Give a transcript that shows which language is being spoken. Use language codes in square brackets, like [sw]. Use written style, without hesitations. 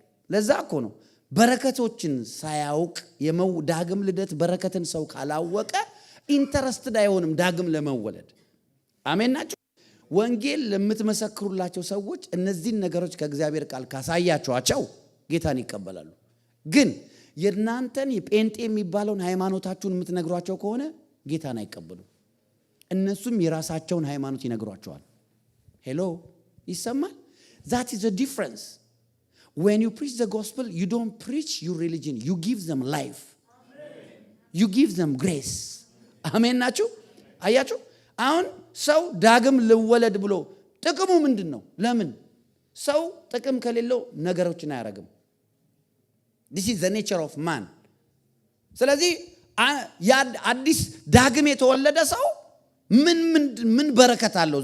[am] ለዛ እኮ ነው በረከቶችን ሳያውቅ ዳግም ልደት በረከትን ሰው ካላወቀ ኢንተረስትድ አይሆንም ዳግም ለመወለድ። አሜን ናቸው። ወንጌል ለምትመሰክሩላቸው ሰዎች እነዚህን ነገሮች ከእግዚአብሔር ቃል ካሳያቸዋቸው ጌታን ይቀበላሉ። ግን የእናንተን የጴንጤ የሚባለውን ሃይማኖታችሁን የምትነግሯቸው ከሆነ ጌታን አይቀበሉም። እነሱም የራሳቸውን ሃይማኖት ይነግሯቸዋል። ሄሎ ይሰማል? [en] that is the difference. When you preach the gospel, you don't preach your religion, you give them life. Amen. You give them grace. [am] አሜን ናችሁ? አያችሁ? አሁን ሰው ዳግም ልወለድ ብሎ ጥቅሙ ምንድነው? ለምን ሰው ጥቅም ከሌለው ነገሮችን አያረግም? [en] this is the nature of man። [am] ስለዚህ አዲስ ዳግም የተወለደ ሰው ምን በረከት አለው?